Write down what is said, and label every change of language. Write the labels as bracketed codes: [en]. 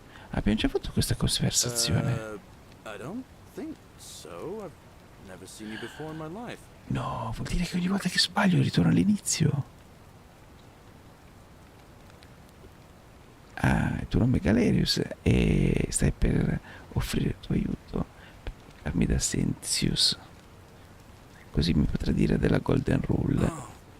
[it] Abbiamo già fatto questa conversazione. [en] I don't think so. I've never seen you before in my life. [it] No, vuol dire che ogni volta che sbaglio ritorno all'inizio. Ah, il tuo nome è Galerius e stai per offrire il tuo aiuto per portarmi da Senzius. Così mi potrà dire della Golden Rule.